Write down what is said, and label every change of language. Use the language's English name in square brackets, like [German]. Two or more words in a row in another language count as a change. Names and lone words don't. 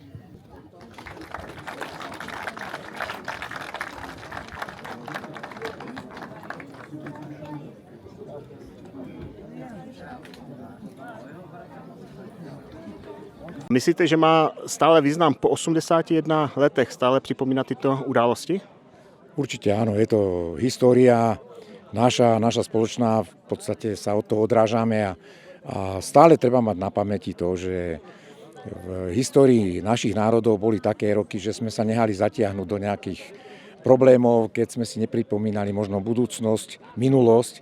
[Czech] Myslíte, že má stále význam po 81 letech stále připomínat tyto události? [Slovak] Určite áno, je to história naša spoločná, v podstate sa od toho odrážame a stále treba mať na pamäti to, že v histórii našich národov boli také roky, že sme sa nehali zatiahnuť do nejakých problémov, keď sme si nepripomínali možno budúcnosť, minulosť.